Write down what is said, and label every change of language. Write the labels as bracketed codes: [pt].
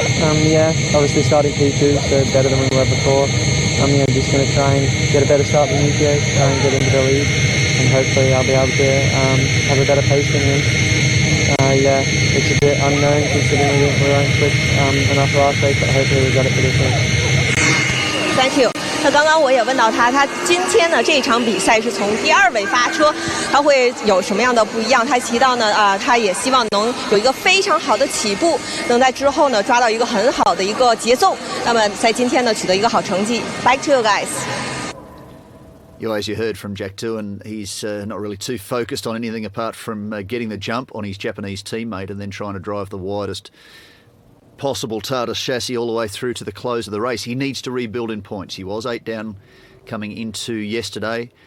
[en] Yeah, obviously starting P2, so better than we were before. Just going to try and get a better start than Yukio, try and get into the lead, and hopefully I'll be able to have a better pace than him. It's a bit unknown considering we weren't quick enough last race, but hopefully we got it for this race. Thank you. [zh] 那刚刚我也问到他今天呢这一场比赛是从第2位发车，他会有什么样的不一样？他提到呢，他也希望能有一个非常好的起步，能在之后呢抓到一个很好的一个节奏，那么在今天呢取得一个好成绩。 [en] Back to you guys. As you heard from Jack Doohan, he's not really too focused on anything apart from getting the jump on his Japanese teammate and then trying to drive the widest possible Tata chassis all the way through to the close of the race. He needs to rebuild in points. He was 8 down coming into yesterday.